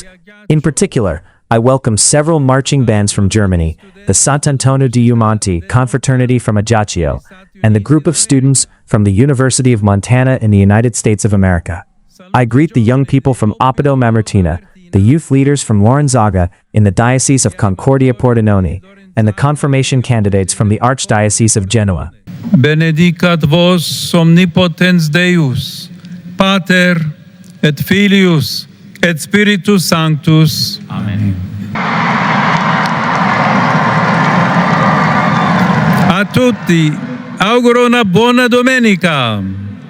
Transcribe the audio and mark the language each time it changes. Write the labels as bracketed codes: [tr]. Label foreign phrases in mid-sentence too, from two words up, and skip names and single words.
[en] In particular, I welcome several marching bands from Germany, the Sant'Antonio di Umanti Confraternity from Ajaccio, and the group of students from the University of Montana in the United States of America. I greet the young people from Oppido Mamertina, the youth leaders from Lorenzaga in the Diocese of Concordia Pordenone, and the confirmation candidates from the Archdiocese of Genoa. [la] Benedicat vos omnipotens Deus, Pater et Filius et Spiritus Sanctus. Amen. [it] A tutti auguro una buona domenica.